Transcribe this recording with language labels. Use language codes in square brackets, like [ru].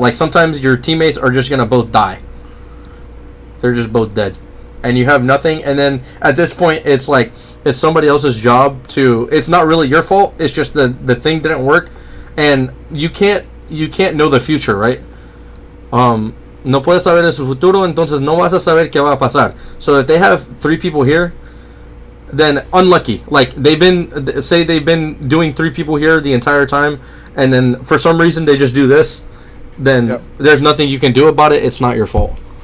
[en] Like sometimes your teammates are just gonna both die. They're just both dead, and you have nothing. And then at this point, it's like it's somebody else's job to. It's not really your fault. It's just the thing didn't work, and you can't know the future, right? [es] No puedes saber en su futuro, entonces no vas a saber qué va a pasar. [en] So if they have 3 people here, then unlucky. Like they've been doing 3 people here the entire time, and then for some reason they just do this, then there's nothing you can do about it. It's not your fault.